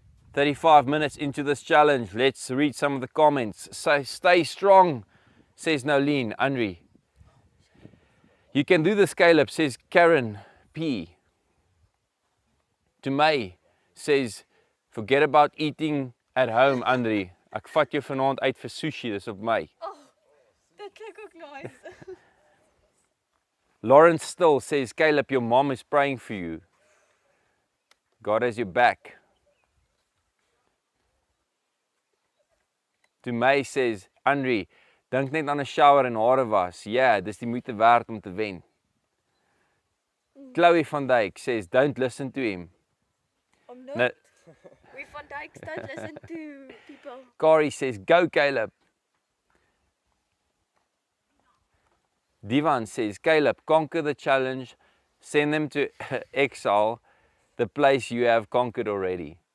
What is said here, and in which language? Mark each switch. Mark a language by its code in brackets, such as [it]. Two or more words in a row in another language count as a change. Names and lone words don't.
[en] 35 minutes into this challenge. Let's read some of the comments. So, stay strong, says Nolene. Henri. You can do this, Caleb, says Karen P. To May says, forget about eating at home, Henri. [af] Ek vat jou vanaand uit vir sushi, dis op my. Oh, dat klink ook nice. [en] Lawrence Still says, Caleb, your mom is praying for you. God has your back. To May says, Henri, [af] dink net aan 'n shower en hare was. Ja, dis die moeite werd om te wen. [en] Chloe van Dijk says, don't listen to him. I'm not. No. We Van Dijks don't listen to people. Kari says, go Caleb. Divan says, Caleb, conquer the challenge. Send them to exile, the place you have conquered already.